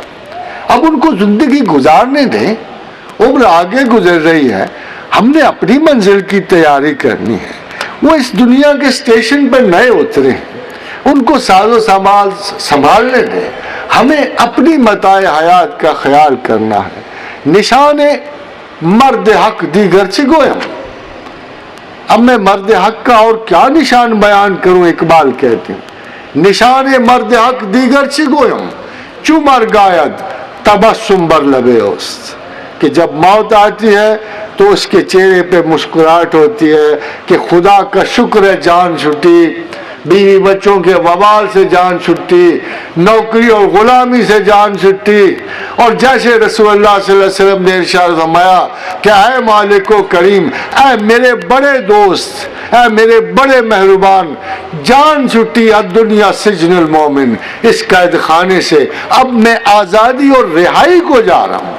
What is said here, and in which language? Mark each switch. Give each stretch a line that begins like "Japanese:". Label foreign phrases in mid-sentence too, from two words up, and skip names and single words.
Urdu: اب ان کو زندگی گزارنے دیں، عمر آگے گزر رہی ہے، ہم نے اپنی منزل کی تیاری کرنی ہے. وہ اس دنیا کے اسٹیشن پر نئے اترے ہیں، ان کو ساز و سامان سنبھالنے دیں. ہمیں اپنی متاع حیات کا خیال کرنا ہے.
Persian: نشان مرد حق دیگر چه گویم.
Urdu: اب میں مرد حق کا اور کیا نشان بیان کروں؟ اقبال کہتے ہیں
Persian: نشان مرد حق دیگر چه گویم، چو مرگ آید تبسم بر لب اوست.
Urdu: کہ جب موت آتی ہے تو اس کے چہرے پہ مسکراہٹ ہوتی ہے کہ خدا کا شکر ہے جان چھٹی، بیوی بچوں کے وبال سے جان چھٹی، نوکری اور غلامی سے جان چھٹی. اور جیسے رسول اللہ صلی اللہ علیہ وسلم نے ارشاد فرمایا کہ اے مالک و کریم، اے میرے بڑے دوست، اے میرے بڑے مہربان، جان چھٹی
Arabic: الدنیا سجن المومن،
Urdu: اس قید خانے سے اب میں آزادی اور رہائی کو جا رہا ہوں.